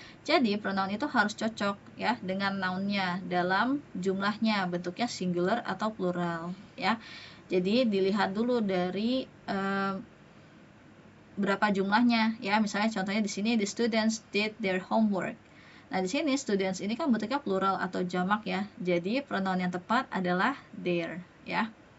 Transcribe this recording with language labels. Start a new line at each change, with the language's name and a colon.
Indonesian: Jadi pronoun itu harus cocok, ya, dengan nounnya dalam jumlahnya, bentuknya singular atau plural, ya. Jadi dilihat dulu dari berapa jumlahnya, ya. Misalnya contohnya di sini
English: the students did their homework.
Indonesian: Nah, di sini students ini kan bentuknya plural atau jamak, ya. Jadi pronoun yang tepat adalah their, ya.